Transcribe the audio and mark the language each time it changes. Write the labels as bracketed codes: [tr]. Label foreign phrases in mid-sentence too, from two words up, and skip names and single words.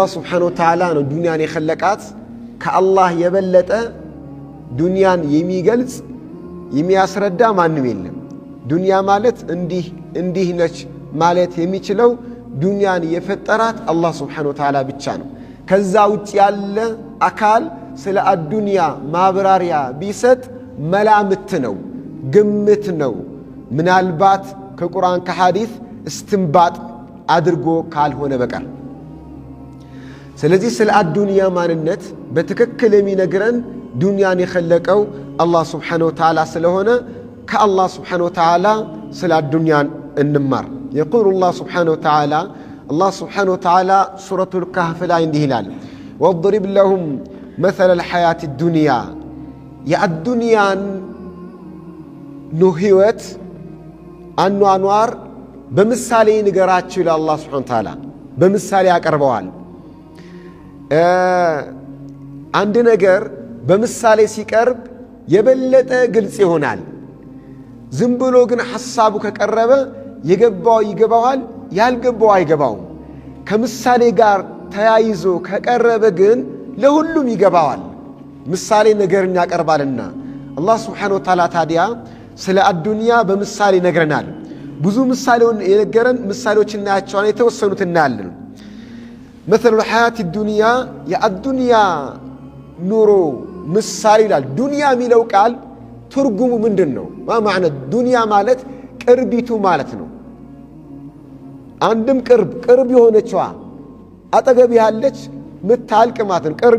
[ar] سبحانه وتعالى [am] ነው ዱንያን የኸለቃት። ከአላህ የበለጠ ዱንያን የሚገልጽ የሚያስረዳ ማንም የለም። ዱንያ ማለት እንዲህ ነች ማለት የሚችለው ዱንያን የፈጠራት አላህ [ar] سبحانه وتعالى [am] ብቻ ነው። ከዛ ውጭ ያለ አካል ስለ አዱንያ ማብራሪያ ቢሰጥ መላምት ነው፣ ግምት ነው። ምናልባት ከቁርአን ከሐዲስ እስትንባጥ አድርጎ ካልሆነ በቀር። ስለዚህ ስለ አዱንያ ማንነት በትክክል የሚነግረን ዱንያን የኸለቀው አላህ [ar] سبحانه وتعالى [am] ስለሆነ ከአላህ [ar] سبحانه وتعالى [am] ስለ አዱንያን እንማር። [ar] يقول الله سبحانه وتعالى الله سبحانه وتعالى سورة الكهف [am] ላይ እንዲህ ይላል [ar] واضرب لهم مثل الحياة الدنيا [am] የአዱንያን ህይወት አኗኗር በምሳሌ ንገራቸው ይላል አላህ [ar] سبحانه وتعالى። [am] በምሳሌ ያቀርበዋል። አንድ ነገር በምሳሌ ሲቀርብ የበለጠ ግልጽ ይሆናል። ዝም ብሎ ግን ሐሳቡ ከቀረበ የገባው ይገባዋል፣ ያልገባው አይገባውም። ከምሳሌ ጋር ተያይዞ ከቀረበ ግን ለሁሉም ይገባዋል። ምሳሌ ነገርን ያቀርባልና አላህ [ar] سبحانه وتعالى [am] ታዲያ ስለ አዱንያ በምሳሌ ይነግረናል። ብዙ ምሳሌውን የነገረን ምሳሌዎች እናያቸዋለን። የተወሰኑት እናያለን። [ar] مثل الحياة الدنيا [am] የአዱንያ ኑሮ ምሳሌ ይላል። ዱንያ የሚለው ቃል ትርጉሙ ምንድነው? ማዕና ዱንያ ማለት ቅርቢቱ ማለት ነው። አንድም ቅርብ የሆነችዋ አጠገብ ያለች ምታልቅ ማለት ነው። ቅርብ